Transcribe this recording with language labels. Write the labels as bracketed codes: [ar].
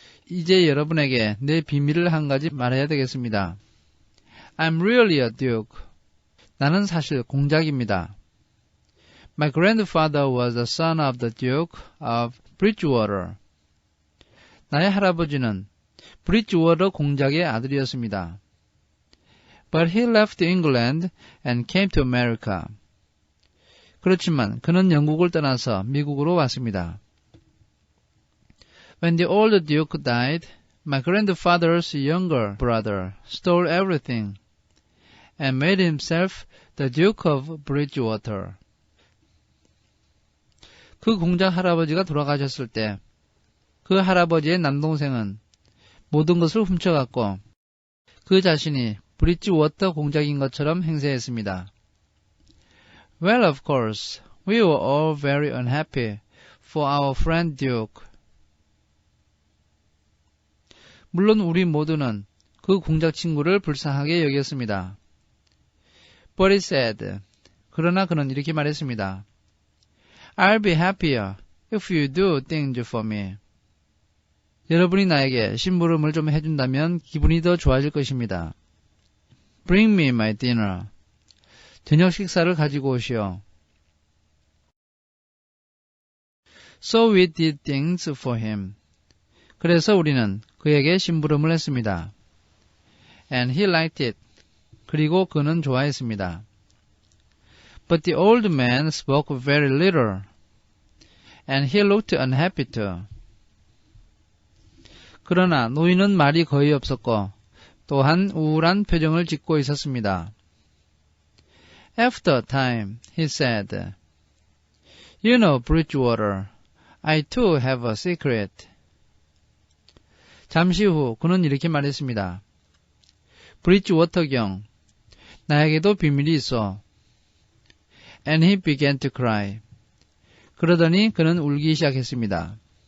[ko] 이제 여러분에게 내 비밀을 한 가지 말해야 되겠습니다. [en] I'm really a duke. [ko] 나는 사실 공작입니다. [en] My grandfather was the son of the Duke of Bridgewater. [ko] 나의 할아버지는 브리지워터 공작의 아들이었습니다. [en] But he left England and came to America. [ko] 그렇지만 그는 영국을 떠나서 미국으로 왔습니다. [en] When the old Duke died, my grandfather's younger brother stole everything and made himself the Duke of Bridgewater. [ko] 그 공작 할아버지가 돌아가셨을 때 그 할아버지의 남동생은 모든 것을 훔쳐갔고 그 자신이 브리지워터 공작인 것처럼 행세했습니다. [en] Well, of course, we were all very unhappy for our friend Duke. [ko] 물론 우리 모두는 그 공작 친구를 불쌍하게 여겼습니다. [en] But he said, [ko] 그러나 그는 이렇게 말했습니다. [en] I'll be happier if you do things for me. [ko] 여러분이 나에게 심부름을 좀 해준다면 기분이 더 좋아질 것입니다. [en] Bring me my dinner. [ko] 저녁 식사를 가지고 오시오. [en] So we did things for him. [ko] 그래서 우리는 그에게 심부름을 했습니다. [en] And he liked it. [ko] 그리고 그는 좋아했습니다. [en] But the old man spoke very little. And he looked unhappy too. [ko] 그러나 노인은 말이 거의 없었고 또한 우울한 표정을 짓고 있었습니다. [en] After a time, he said, You know, Bridgewater, I too have a secret. [ko] 잠시 후 그는 이렇게 말했습니다. 브리지워터경, 나에게도 비밀이 있어. [en] And he began to cry. [ko] 그러더니 그는 울기 시작했습니다.